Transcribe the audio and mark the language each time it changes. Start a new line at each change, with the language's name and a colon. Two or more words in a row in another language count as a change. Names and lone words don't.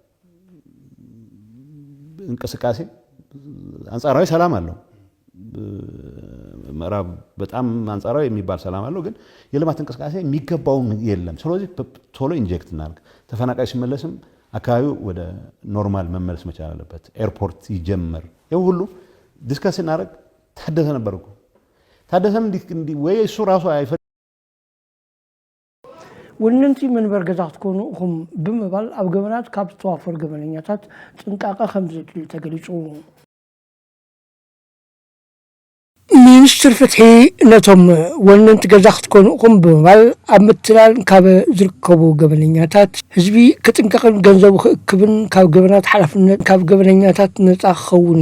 Amharic: እንቅስቃሴ አንጻራዊ ሰላም አለው። ምዕራብ በጣም አንጻራዊ የሚባል ሰላም አለው፣ ግን የልማት እንቅስቃሴ የሚገባው የለም። ስለዚህ ቶሎ ኢንጀክት እናድርግ። ተፈናቃይ ሲመለስም አካባቢው ወደ ኖርማል መመለስ መቻል አለበት። ኤርፖርት ይጀመር። ይሄው ሁሉ ዲስከስ እናደርግ። ታደሰ ነበር እኮ ታደሰም ወይ እሱ ራሱ አይፈ
Tigrinya: ወንንቲ መንበር ገዛት ኮኑ ሁም ብምባል ኣብ ገመናት ካብ ዝተዋፈሩ ገመነኛታት ጥንቃቐ ከም ዘድልዩ ተገሊጹ። ሚኒስትር ፍትሒ ነቶም ወነንቲ ገዛ ክትኮኑኹም ብምባል ኣብ ምትላል ካብ ዝርከቡ ገበነኛታት ህዝቢ ክጥንቀቕን ገንዘቡ ክእክብን ካብ ገበናት ሓላፍነት ካብ ገበነኛታት ነፃ ክኸውንን